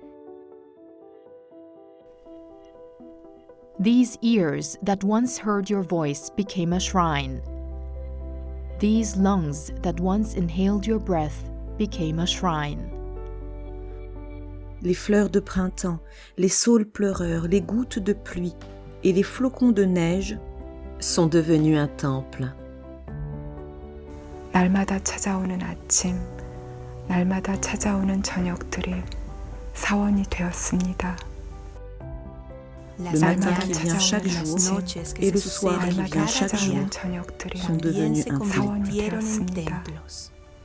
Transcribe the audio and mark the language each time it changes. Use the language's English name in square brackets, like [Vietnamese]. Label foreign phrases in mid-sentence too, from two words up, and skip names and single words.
[English] These ears that once heard your voice became a shrine. These lungs that once inhaled your breath became a shrine. [French] Les fleurs de printemps, les saules pleureurs, les gouttes de pluie et les flocons de neige sont devenus un temple. [Korean] 날마다 찾아오는 아침, 날마다 찾아오는 저녁들이 사원이 되었습니다. [French] Le matin qui vient chaque jour et le soir qui vient chaque jour sont devenus un temple. [Spanish] Se convirtieron en templos.